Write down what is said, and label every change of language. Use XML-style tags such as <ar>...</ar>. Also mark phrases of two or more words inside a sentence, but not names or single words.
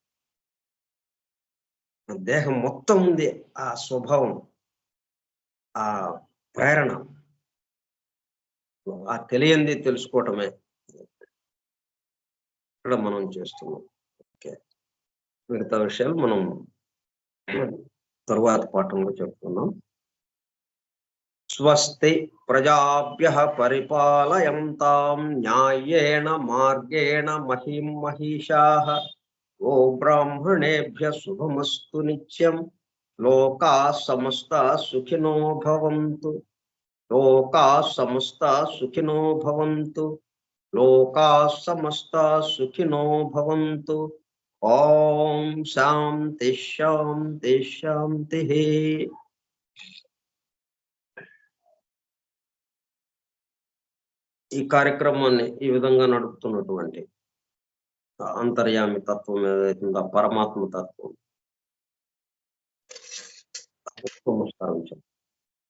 <te>దేహం మొత్తం ఉంది ఆ స్వభావం, ఆ ప్రేరణ. ఆ తెలియంది తెలుసుకోవటమే ఇక్కడ మనం చేస్తున్నాం. ఓకే, మిగతా విషయాలు మనం తరువాత పాఠంలో చెప్పుకున్నాం.</te> <sa>స్వస్తి ప్రజాభ్యః పరిపాలయంతాం న్యాయేన మార్గేణ మహిం మహిషాః. ఓ బ్రాహ్మణేభ్యః శుభమస్తు నిత్యం. లోకాః సమస్తాః సుఖినో భవంతు. లోకాః సమస్తాః సుఖినో భవంతు. లోకాః సమస్తాః సుఖినో భవంతు. ఓం శాంతి శాంతి శాంతిః.</sa> <te>ఈ కార్యక్రమాన్ని ఈ విధంగా నడుపుతున్నటువంటి అంతర్యామి తత్వం ఏదైతుందో పరమాత్మ తత్వం నమస్కారం.</te>